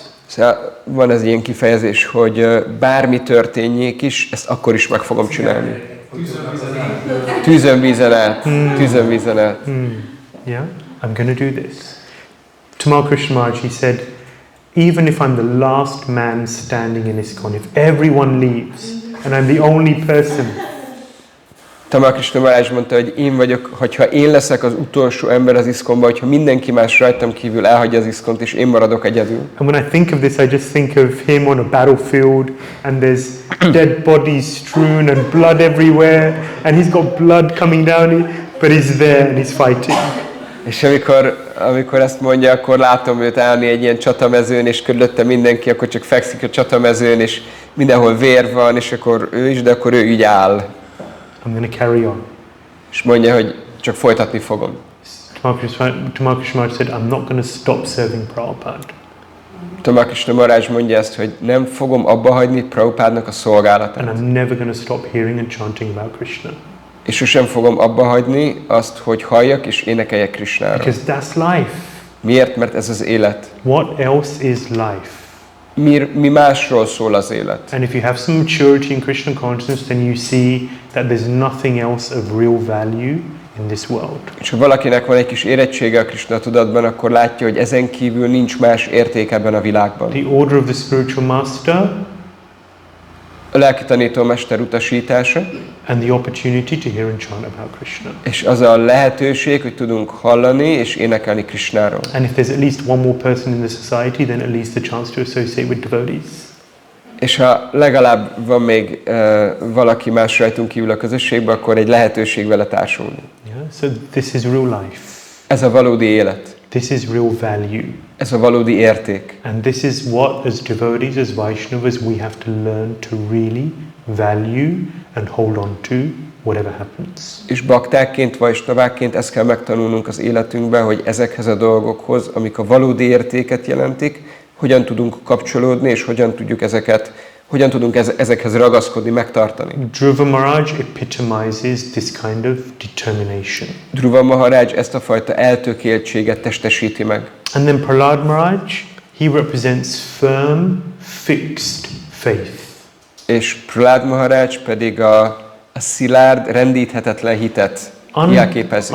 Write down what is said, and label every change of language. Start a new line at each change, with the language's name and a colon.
Hungarian: Szóval van ez ilyen kifejezés, hogy bármi történjék is, ezt akkor is meg fogom csinálni. Tűzön, vízen át. Tűzön, vízen át.
English: Yeah, I'm going to do this. Tamal Krishna Maharaj, he said, even if I'm the last man standing in ISKCON, if everyone leaves and I'm the only person,
Hungarian: Tamal Krishna Maharaj mondta, hogy én vagyok, hogyha én leszek az utolsó ember az ISKCON-ban, hogyha mindenki más rajtam kívül elhagyja az ISKCON-t, és én maradok egyedül.
English: and when I think of this, I just think of him on a battlefield, and there's dead bodies strewn and blood everywhere, and he's got blood coming down, but he's there and he's fighting.
Hungarian: És amikor ezt mondja, akkor látom őt állni egy ilyen csatamezőn, és körülötte mindenki, akkor csak fekszik a csatamezőn, és mindenhol vér van, és akkor ő is, de akkor ő így áll.
English: I'm going to carry on.
Hungarian: És mondja, hogy csak folytatni fogom.
English: Tamal Krishna Maharaj said, I'm not going to stop serving Prabhupada.
Hungarian: Tamal Krishna Maharaj mondja ezt, hogy nem fogom abba hagyni Prabhupádnak a szolgálatát.
English: And I'm never going to stop hearing and chanting about Krishna.
Hungarian: És sosem fogom abba hagyni azt, hogy halljak és énekeljek Krishnára.
English: Because that's life.
Hungarian: Miért? Mert ez az élet.
English: What else is life?
Hungarian: Mi másról szól az élet?
English: And if you have some maturity in Krishna consciousness, then you see that there's nothing else of real value in this world.
Hungarian: És ha valakinek van egy kis érettsége a Krishna tudatban, akkor látja, hogy ezen kívül nincs más érték ebben a világban.
English: The order of the spiritual master
Hungarian: A lelki tanítómester utasítása,
English: and the opportunity to hear and chant about Krishna.
Hungarian: és az a lehetőség, hogy tudunk hallani és énekelni Krishnáról.
English: And if there's at least one more person in the society, then at least the chance to associate with devotees.
Hungarian: És ha legalább van még valaki más rajtunk kívül a közösségben, akkor egy lehetőség vele társulni.
English: Yeah? So this is real life.
Hungarian: Ez a valódi élet.
English: This is real value.
Hungarian: Ez a valódi érték.
English: And this is what, as devotees, as Vaishnavas, we have to learn to really value and hold on to whatever happens.
Hungarian: És baktákként, vajsnavákként ezt kell megtanulnunk az életünkben, hogy ezekhez a dolgokhoz, amik a valódi értéket jelentik, hogyan tudunk kapcsolódni, és hogyan tudunk ezekhez ragaszkodni, megtartani.
English: Dhruva Maharaj epitomizes this kind of determination.
Hungarian: Dhruva Maharaj ezt a fajta eltökéltséget testesíti meg.
English: And then Prahlāda Maharaj, he represents firm, fixed faith.
Hungarian: És Prahlāda Maharaj pedig a szilárd, rendíthetetlen hitet jelképezi.